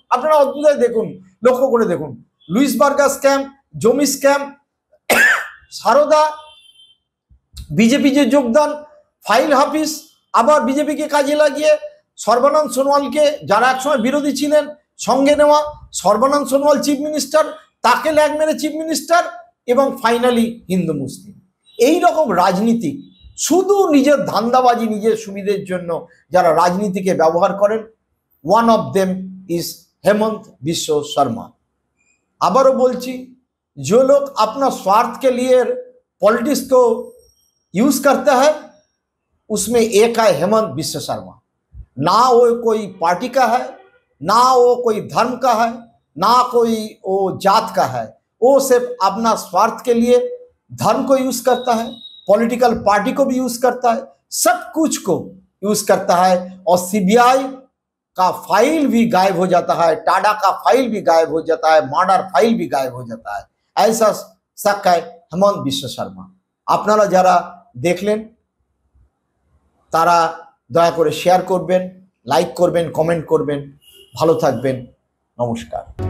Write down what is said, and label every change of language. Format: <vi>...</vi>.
<bn>আপনারা অদ্ভুত দেখুন, লক্ষ্য করে দেখুন, লুইস বার্গার স্ক্যাম, জমি স্ক্যাম, সারদা, বিজেপি যে যোগদান, ফাইল হাফিজ, আবার বিজেপিকে কাজে লাগিয়ে সর্বানন্দ সোনোয়ালকে, যারা একসময় বিরোধী ছিলেন, সঙ্গে নেওয়া, সর্বানন্দ সোনোয়াল চিফ মিনিস্টার, তাকে ল্যাগ মেরে চিফ মিনিস্টার, এবং ফাইনালি হিন্দু মুসলিম। এই রকম রাজনীতি, শুধু নিজের ধান্দাবাজি, নিজের সুবিধের জন্য যারা রাজনীতিকে ব্যবহার করেন,</bn> <en>one of them is</en> <bn>Hemant Biswa Sharma. आबारो बोलची,</bn> <hi>जो लोग अपना स्वार्थ के लिए पॉलिटिक्स को यूज करता है, उसमें एक है हेमंत बिश्व शर्मा। ना वो कोई पार्टी का है, ना वो कोई धर्म का है, ना कोई वो जात का है, वो सिर्फ अपना स्वार्थ के लिए धर्म को यूज करता है, पॉलिटिकल पार्टी को भी यूज करता है, सब कुछ को यूज करता है। और सीबीआई का फाइल भी गायब हो जाता है, टाडा का फाइल भी गायब हो जाता है, मर्डर फाइल भी गायब हो जाता है। ऐसा शक है हेमंत बिश्व शर्मा।</hi> <bn>আপনারা যারা দেখলেন তারা দয়া করে শেয়ার করবেন, লাইক করবেন, কমেন্ট করবেন। ভালো থাকবেন, নমস্কার।</bn>